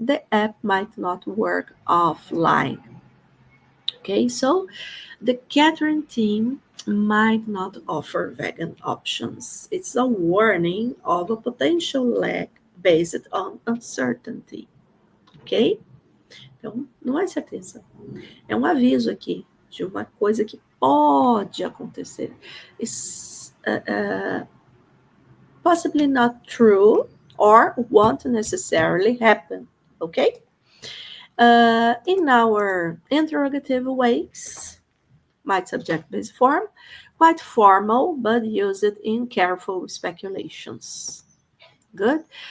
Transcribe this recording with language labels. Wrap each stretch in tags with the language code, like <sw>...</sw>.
<en>The app might not work offline. Okay, so the catering team might not offer vegan options. It's a warning of a potential lag based on uncertainty.</en> <pt>Ok? Então, não é certeza. É um aviso aqui de uma coisa que pode acontecer.</pt> <en>It's possibly not true or won't necessarily happen. Ok? In our interrogative ways, might subject base form, quite formal, but use it in careful speculations. Good.</en>